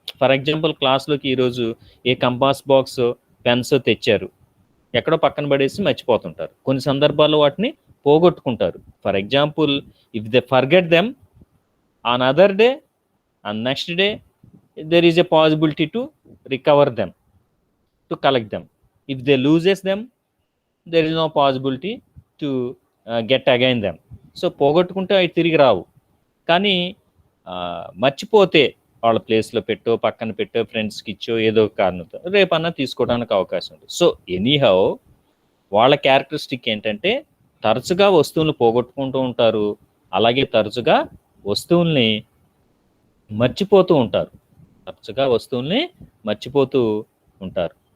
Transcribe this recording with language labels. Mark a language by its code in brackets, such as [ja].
[en] for example [te] క్లాస్లోకి ఈరోజు ఏ compass box pens తెచ్చారు, ఎక్కడో పక్కన పడేసి మర్చిపోతుంటారు. కొన్ని సందర్భాల్లో వాటిని పోగొట్టుకుంటారు. [en] For example, if they forget them on other day and next day, there is a possibility to recover them, to collect them. If they loses them, there is no possibility to get again them. [te] So పోగొట్టుకుంటే అవి తిరిగి రావు, కానీ మర్చిపోతే వాళ్ళ ప్లేస్లో పెట్టో పక్కన పెట్టో ఫ్రెండ్స్కి ఇచ్చో ఏదో కారణంతో రేపన్నా తీసుకోవడానికి అవకాశం ఉంది. సో ఎనీహౌ వాళ్ళ క్యారెక్టరిస్టిక్ ఏంటంటే తరచుగా వస్తువులను పోగొట్టుకుంటూ ఉంటారు, అలాగే తరచుగా వస్తువుల్ని మర్చిపోతూ ఉంటారు, తరచుగా వస్తువుల్ని మర్చిపోతూ ఉంటారు.